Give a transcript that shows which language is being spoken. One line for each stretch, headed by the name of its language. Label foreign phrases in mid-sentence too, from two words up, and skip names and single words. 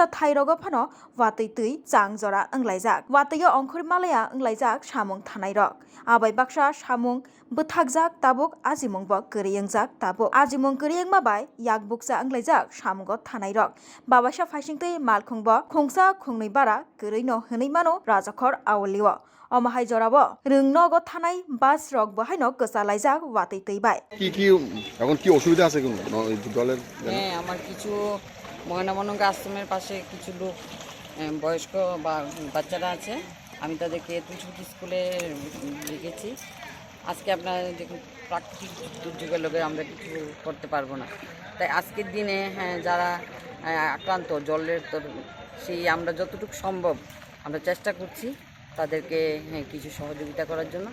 Kok Borok: thairogo phano watui tui changjora anglaijak watuio ongkhori malaya anglaijak samung thanai rok abai baksa samung bwthakjak tabuk ajimungbo kwri angjak tabuk ajimung kwri angma bai yakbuksa anglaijak samungo thanai rok babasa faisingtui malkhungbo khungsa khungnui bara kwri no hwnui mano rajakhor awliwo omahai jorabo rungnogo thanai bas rok bahaino kwchalaijak watui tui bai
Bangla: কি এখন কি অসুবিধা আছে কোন দলের? হ্যাঁ, আমার কিছু ময়নামনঙ্গ আশ্রমের পাশে কিছু লোক বয়স্ক বা বাচ্চারা আছে, আমি তাদেরকে তুলসী স্কুলে রেখেছি। আজকে আপনারা দেখুন, প্রাকৃতিক দুর্যোগের লোকে আমরা কিছু করতে পারবো না, তাই আজকের দিনে যারা আক্রান্ত জলের সেই আমরা যতটুকু সম্ভব আমরা চেষ্টা করছি তাদেরকে কিছু সহযোগিতা করার জন্য।